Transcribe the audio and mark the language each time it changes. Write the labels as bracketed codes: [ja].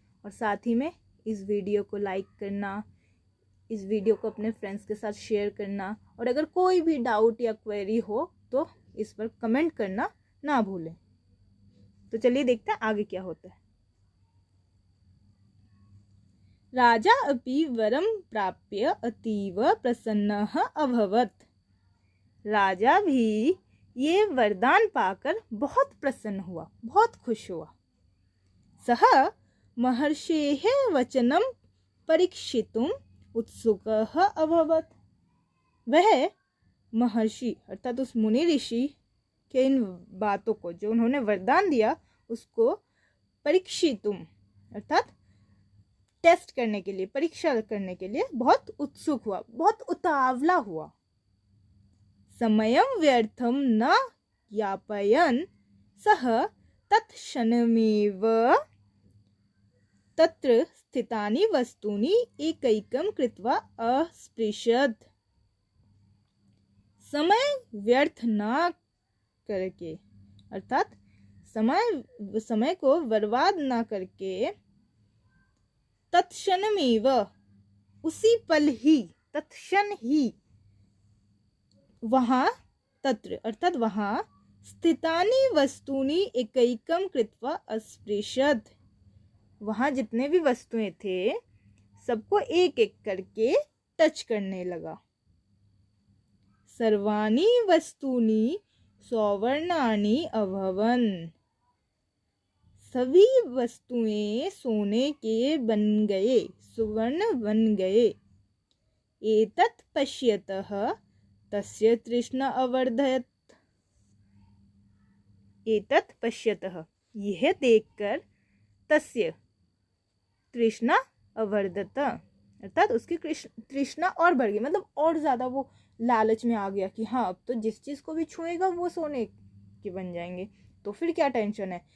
[hi] और साथ ही में इस वीडियो को लाइक करना, इस वीडियो को अपने फ्रेंड्स के साथ शेयर करना, और अगर कोई भी डाउट या क्वेरी हो तो इस पर कमेंट करना ना भूलें। तो चलिए देखते हैं आगे क्या होता है। [sa] राजा अपि वरम प्राप्य अतीव प्रसन्नः अभवत्। [hi] राजा भी ये वरदान पाकर बहुत प्रसन्न हुआ, बहुत खुश हुआ। [sa] सः महर्षेः वचनं परीक्षितुम् उत्सुकः अभवत्। [hi] वह महर्षि अर्थात उस मुनि ऋषि के इन बातों को जो उन्होंने वरदान दिया उसको परीक्षितुम अर्थात टेस्ट करने के लिए, परीक्षा करने के लिए बहुत उत्सुक हुआ, बहुत उतावला हुआ। [sa] समयं व्यर्थं न यापयन् सः तत्क्षणमेव तत्र स्थितानि वस्तूनि एकैकं कृत्वा अस्पृशत्। [hi] समय व्यर्थ न करके अर्थात समय को बर्बाद न करके तत्क्षणमेव उसी पल ही, तत्क्षण ही, वहां तत्र अर्थात वहां स्थितानि वस्तूनि एकैकं कृत्वा अस्पृशत्, वहां जितने भी वस्तुएं थे सबको एक एक करके टच करने लगा। [sa] सर्वाणि वस्तूनि सौवर्णानि अभवन्, [hi] सभी वस्तुएं सोने के बन गए, सुवर्ण बन गए। [sa] एतत् पश्यतः तस्य तृष्णा अवर्धयत्। एतत् पश्यतः, [hi] यह देखकर, [sa] तस्य तृष्णा अवर्धत [hi] अर्थात उसकी तृष्णा और बढ़ गई, मतलब और ज्यादा वो लालच में आ गया कि हाँ अब तो जिस चीज को भी छुएगा वो सोने के बन जाएंगे, तो फिर क्या टेंशन है।